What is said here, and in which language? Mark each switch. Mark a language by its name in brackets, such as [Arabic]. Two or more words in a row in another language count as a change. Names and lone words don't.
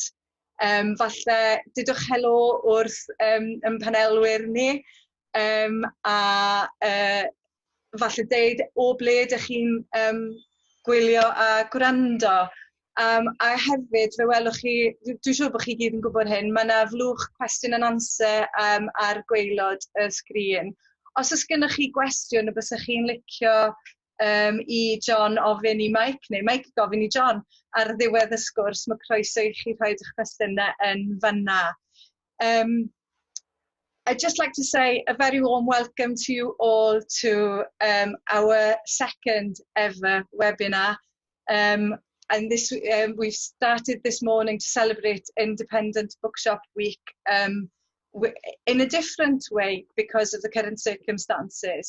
[Welsh] Falle dydwch helo wrth panelwyr ni a falle deud o ble ydych chi'n gwylio a gwrando. A hefyd, fe welwch chi, dwi'n siŵr bod chi gyd yn gwybod hyn, mae yna flwch [English] question and answer [Welsh] ar gwaelod y sgrin. Os oes gennych chi gwestiwn y bysach chi'n licio I John ofyn I Mike, neu Mike gofyn I John ar ddiwedd y sgwrs, mae croeso I chi rhoid eich cwestiynau yn fanna. [English] I'd just like to say a very warm welcome to you all to our second ever webinar. And this we've started this morning to celebrate Independent Bookshop Week in a different way because of the current circumstances.